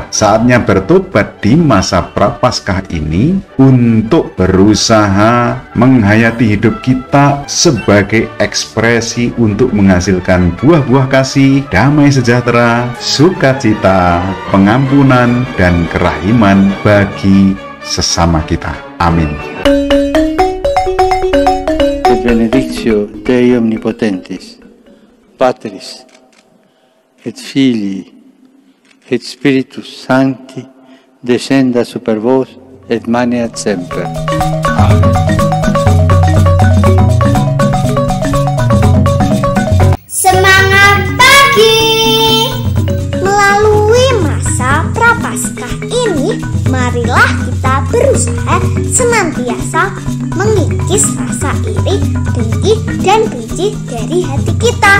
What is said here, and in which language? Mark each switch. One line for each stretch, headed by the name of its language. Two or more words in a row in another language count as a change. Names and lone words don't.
Indonesian: Saatnya bertobat di masa prapaskah ini untuk berusaha menghayati hidup kita sebagai ekspresi untuk menghasilkan buah-buah kasih, damai sejahtera, sukacita, pengampunan, dan kerahiman bagi sesama kita. Amin.
Latin: Benedictio Dei Omnipotentis, Patris, et Filii, et Spiritus Sancti, descenda super vos, et maneat semper. Amen.
Indonesian: Semangat pagi! Melalui masa prapaskah ini, marilah kita berusaha senantiasa mengikis rasa iri, dengki, dan benci dari hati kita.